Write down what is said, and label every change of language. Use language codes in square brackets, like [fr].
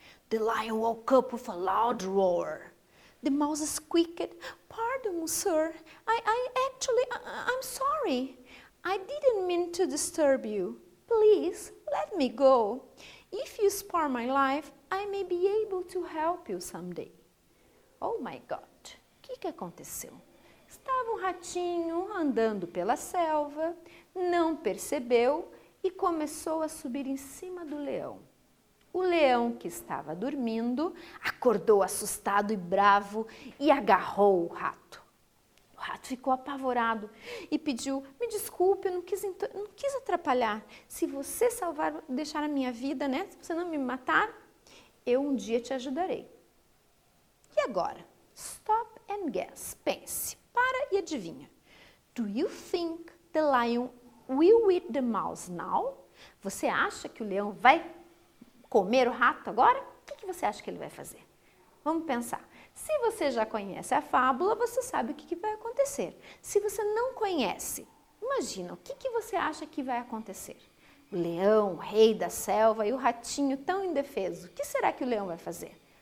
[en] The lion woke up with a loud roar. The mouse squeaked, "Pardon, sir. I'm sorry. I didn't mean to disturb you. Please, let me go. If you spare my life, I may be able to help you someday." Oh my God! [pt] O que aconteceu? Estava um ratinho andando pela selva, não percebeu e começou a subir em cima do leão. O leão, que estava dormindo, acordou assustado e bravo e agarrou o rato. O rato ficou apavorado e pediu: "Me desculpe, eu não quis atrapalhar. Se você deixar a minha vida, né? Se você não me matar, eu um dia te ajudarei." E agora? [en] Stop and guess. [pt] Pense, para e adivinha. [en] Do you think the lion will eat the mouse now? [pt] Você acha que o leão vai comer o rato agora? O que você acha que ele vai fazer? Vamos pensar. Se você já conhece a fábula, você sabe o que vai acontecer. Se você não conhece, imagina, o que você acha que vai acontecer? O leão, o rei da selva, e o ratinho tão indefeso. O que será que o leão vai fazer?